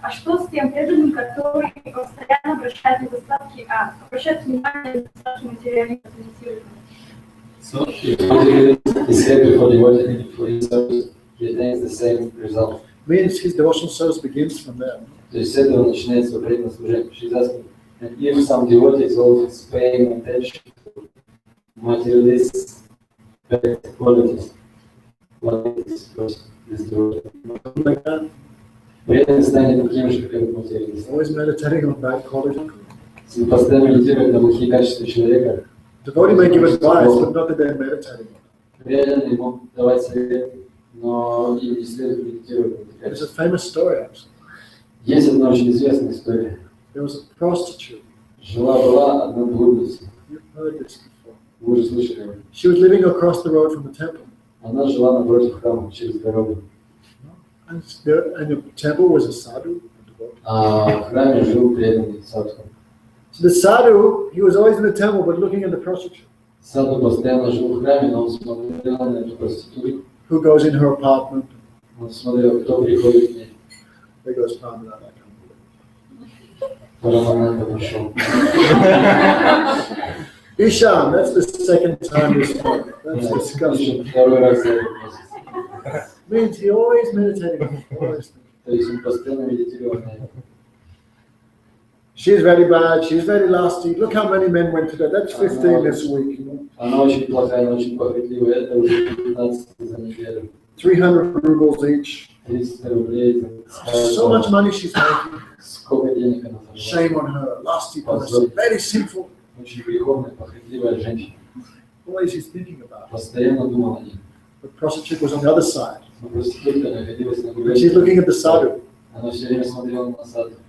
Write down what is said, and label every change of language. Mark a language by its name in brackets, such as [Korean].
[Russian] А что с тем преданным, который постоянно обращает недостатки, обращает внимание на недостатки материалиста, позитивного? [English] So, if you is happy for the service, he attains the same result. Means his devotional service begins from there. [Russian] То есть с этого начинается преданное служение. [English] She's asking, and if some devotees always paying attention to materialist qualities, what is this devotee? Like that. [Russian] Преданный станет таким же, как этот материалист. [English] Always meditating on bad qualities. [Russian] Если постоянно медитировать на плохие качества человека, [English] Devotee may give advice, but not that they're meditating. [Russian] преданный мог давать совет, но им не следует медитировать на эти [English] There's a [Russian] качества. [English] famous story, actually. [Russian] Есть одна очень известная история. [English] There was a prostitute. [Russian] Жила-была одна блудница. [English] You've heard this before. [Russian] Вы уже слышали об этом. [English] She was living across the road from the temple. [Russian] Она жила напротив храма, через дорогу. [English] And the temple was a sadhu. A devotee. [Russian] А в храме жил преданный садху. [English] So the sadhu, he was always in the temple, but looking at the prostitute, [Russian] Садху постоянно жил в храме, но он смотрел на эту проститутку. [English] who goes in her apartment. [Russian] Он смотрел, кто приходит к ней. [English] There goes Parmahansa, I can't believe [Russian] Парамананда пошел. [English] it. Ishan, that's the second time this month. That's disgusting. [Russian] Второй раз за этот месяц. [English] Means he always meditating. Always. [Russian] То есть он постоянно медитировал на это. [English] She's very bad, she's very nasty. Look how many men went to that. That's 15 this week. [Russian] Она очень плохая, она очень похотливая. Это уже 15 за неделю. [English] 300 rubles each. [Russian] 300 рублей. [English] So much money she's making. [Russian] Сколько денег она заработала. [English] Shame on her. Nasty person. Very sinful. [Russian] Очень греховная, похотливая женщина. [English] Always she's thinking about it. [Russian] Постоянно думала о ней. [English] The prostitute was on the other side. [Russian] Но проститутка находилась на другой [English] And she's [Russian] стороне. [English] looking at the sadhu. [Russian] Она все время смотрела на сад.